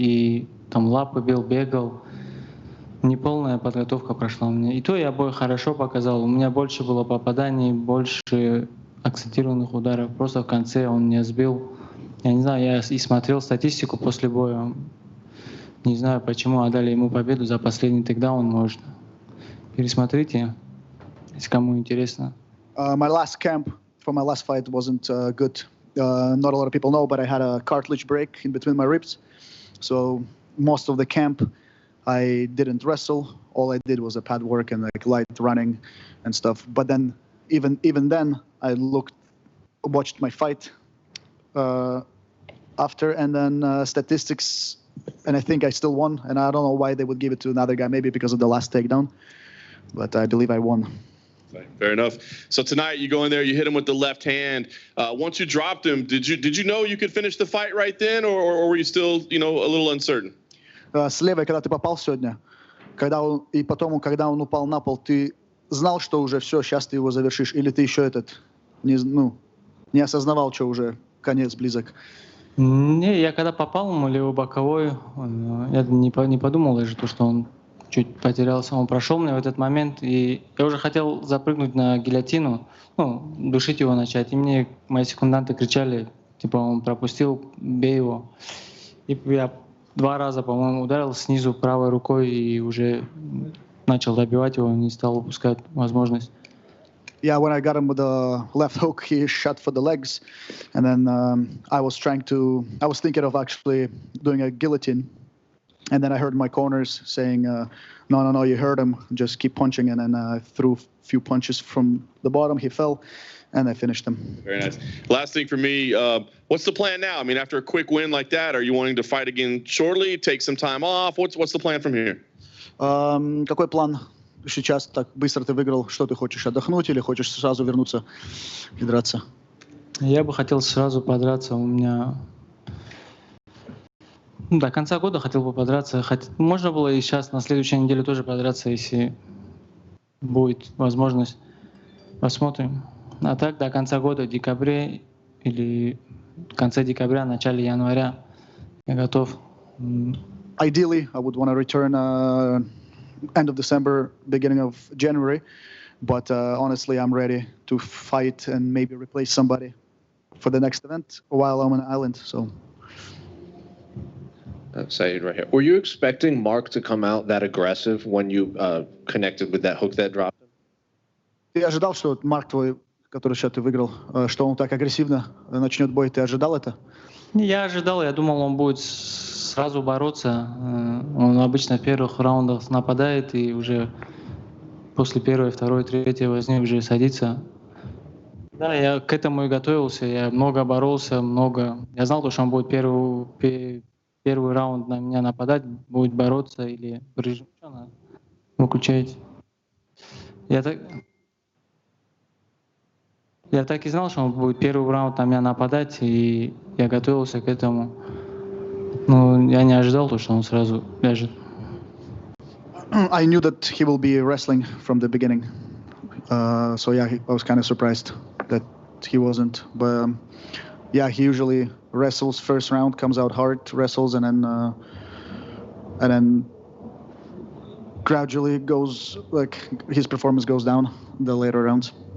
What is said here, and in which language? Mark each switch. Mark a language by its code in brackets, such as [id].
[ru] И там лапы бил, бегал. Неполная подготовка прошла у меня. И то я бой хорошо показал. У меня больше было попаданий, больше акцентированных ударов. Просто в конце он меня сбил. Я не знаю, я и смотрел статистику после боя. Не знаю, почему отдали ему победу за последний тейкдаун, может. Пересмотрите, если кому интересно. [en] My last camp for my last fight wasn't good. Not a lot of people know, but I had a cartilage break in between my ribs. So most of the camp, I didn't wrestle. All I did was a pad work and like light running and stuff. But then, even then, I watched my fight after, and then statistics, and I think I still won. And I don't know why they would give it to another guy. Maybe because of the last takedown, but I believe I won. Fair enough. So tonight you go in there, you hit him with the left hand. Once you dropped him, did you know you could finish the fight right then, or were you still, a little uncertain? [ru] С левой, когда ты попал сегодня, когда он упал на пол, ты знал, что уже все, сейчас ты его завершишь, или ты еще не осознавал, что уже конец близок? Не, я когда попал ему левый боковой, я не подумал даже, что он чуть потерялся. Он прошел мне в этот момент, и я уже хотел запрыгнуть на гильотину, душить его начать. И мне мои секунданты кричали, он пропустил, бей его. И я 2 раза, по-моему, ударил снизу правой рукой и уже начал добивать его, не стал упускать возможность. [en] Yeah, when I got him with the left hook, he shot for the legs, and then I was thinking of actually doing a guillotine, and then I heard my corners saying, no, you heard him, just keep punching, and then I threw a few punches from the bottom, he fell, and I finished him. Very nice. Last thing for me, what's the plan now? I mean, after a quick win like that, are you wanting to fight again shortly, take some time off? What's the plan from here? [ru] Какой план? Сейчас так быстро ты выиграл, что ты хочешь, отдохнуть или хочешь сразу вернуться и драться? Я бы хотел сразу подраться, у меня до конца года хотел бы подраться. Можно было и сейчас, на следующей неделе тоже подраться, если будет возможность. Посмотрим. А так до конца года, в декабре или в конце декабря, начале января я готов. [en] Ideally, I would want to return end of December, beginning of January, but honestly, I'm ready to fight and maybe replace somebody for the next event while I'm on an island. So. Said right here. Were you expecting Mark to come out that aggressive when you connected with that hook that dropped him? [ru] Ты ожидал, что Марк твой, который сейчас ты выиграл, что он так агрессивно начнет бой? Ты ожидал это? Я ожидал, я думал, он будет сразу бороться. Он обычно в первых раундах нападает и уже после первой, второй, третьей возни уже садится. Да, я к этому и готовился. Я много боролся, много. Я знал, что он будет первый раунд на меня нападать, будет бороться или выключать. Я так и знал, что он будет первый раунд на меня нападать, и я готовился к этому. Но я не ожидал, что он сразу ляжет. [en] I knew that he will be wrestling from the beginning. So yeah, I was kind of surprised that he wasn't. But yeah, he usually wrestles first round, comes out hard, wrestles, and then gradually goes, like, his performance goes down in the later rounds.